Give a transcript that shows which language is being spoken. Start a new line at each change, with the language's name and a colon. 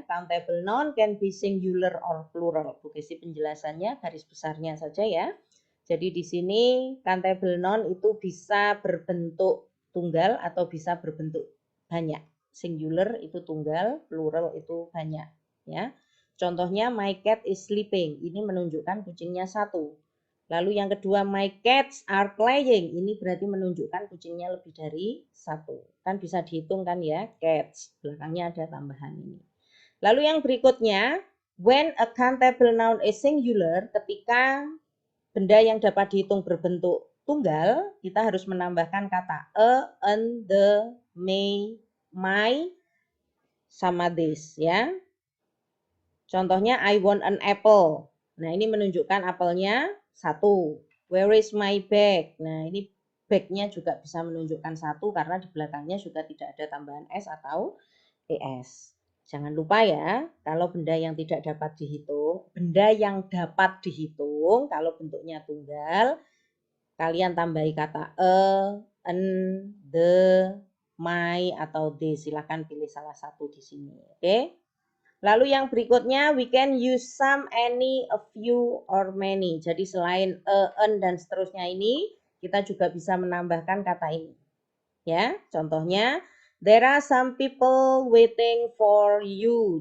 English: Countable noun can be singular or plural.
Indonesian: Bu Kesti penjelasannya garis besarnya saja ya. Jadi di sini countable noun itu bisa berbentuk tunggal atau bisa berbentuk banyak. Singular itu tunggal, plural itu banyak ya. Contohnya
English: my cat is sleeping.
Indonesian: Ini menunjukkan kucingnya 1. Lalu yang kedua,
English: my cats are playing.
Indonesian: Ini berarti menunjukkan kucingnya lebih dari 1. Kan bisa dihitung kan ya, cats. Belakangnya ada tambahan ini. Lalu yang berikutnya,
English: when a countable noun is singular,
Indonesian: ketika benda yang dapat dihitung berbentuk tunggal, kita harus menambahkan kata a, an, the, may, my, sama this ya. Contohnya,
English: I want an apple.
Indonesian: Nah, ini menunjukkan apelnya 1.
English: Where is my bag?
Indonesian: Nah, ini bag-nya juga bisa menunjukkan 1 karena di belakangnya juga tidak ada tambahan S atau ES. Jangan lupa ya, kalau benda yang tidak dapat dihitung, benda yang dapat dihitung, kalau bentuknya tunggal, kalian tambahi kata an, the, my, atau the. Silahkan pilih salah satu di sini. Oke? Lalu yang berikutnya,
English: we can use some, any, a few, or many.
Indonesian: Jadi selain an, dan seterusnya ini, kita juga bisa menambahkan kata ini. Ya, contohnya,
English: there are some people waiting for you.